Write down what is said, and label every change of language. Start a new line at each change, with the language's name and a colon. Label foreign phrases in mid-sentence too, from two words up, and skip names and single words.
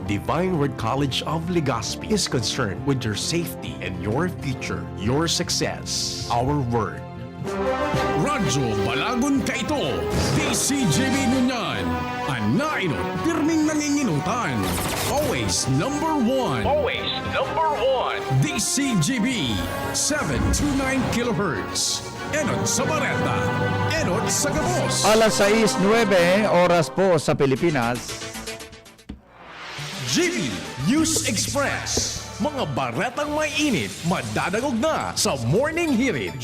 English: Divine Word College of Legazpi is concerned with your safety and your future, your success, our word.
Bikol: Radyo Balagon Kaito, DCGB Nunyan, Anainot, pirming nanginginutan.
English: Always number one. Always number one. DCGB, 729 kHz.
Bikol: Enot sa Bareta, Enot sa Gabos. Alas 6:09 oras po sa Pilipinas.
English: GB News Express.
Bikol: Mga baretang may init, madadagog na sa Morning Hirit.